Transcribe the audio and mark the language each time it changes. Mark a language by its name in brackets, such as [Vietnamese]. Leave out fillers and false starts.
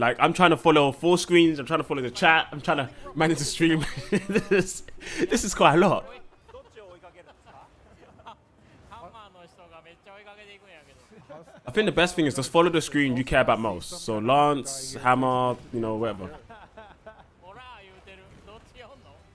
[English] Like I'm trying to follow 4 screens. I'm trying to follow the chat. I'm trying to manage the stream. this is quite a lot. [Japanese] どっちを追いかけるんですかハンマーの人がめっちゃ追いかけていくんやけど [English] I think the best thing is just follow the screen you care about most. So Lance, Hammer, you know, whatever. [Japanese] ほら言うてるどっち読んの